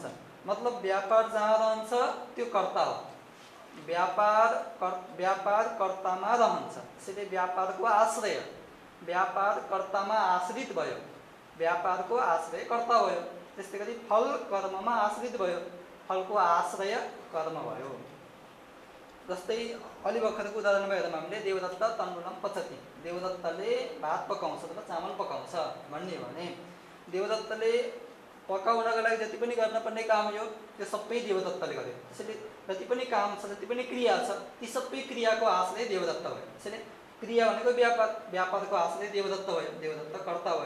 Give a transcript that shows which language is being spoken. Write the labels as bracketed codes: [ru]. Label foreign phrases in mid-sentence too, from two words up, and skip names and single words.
[ne] मतलब व्यापार जहाँ रहन्छ त्यो कर्ता हो, व्यापार कर्तामा रहन्छ। त्यसैले व्यापारको आश्रय, व्यापार कर्तामा आश्रित भयो, व्यापारको आश्रय कर्ता भयो। त्यस्तै गरी फल कर्ममा आश्रित भयो, फलको आश्रय कर्म भयो। जस्तै अलि भर्खरको उदाहरण भयो हामीले [sa] देवदत्त तण्डुलं पचति, [ne] देवदत्तले भात पकाउँछ अथवा चामल पकाउँछ भन्ने हो भने देवदत्तले पकाउनको लागि जति पनि गर्नुपर्ने काम हो त्यो सबै देवदत्तले गर्यो। त्यसैले जति पनि काम छ, जति पनि क्रिया छ, ती सबै क्रियाको आश्रय देवदत्त भयो। त्यसैले क्रिया भनेको व्यापार, व्यापारको आश्रय देवदत्त भयो, देवदत्त कर्ता भयो।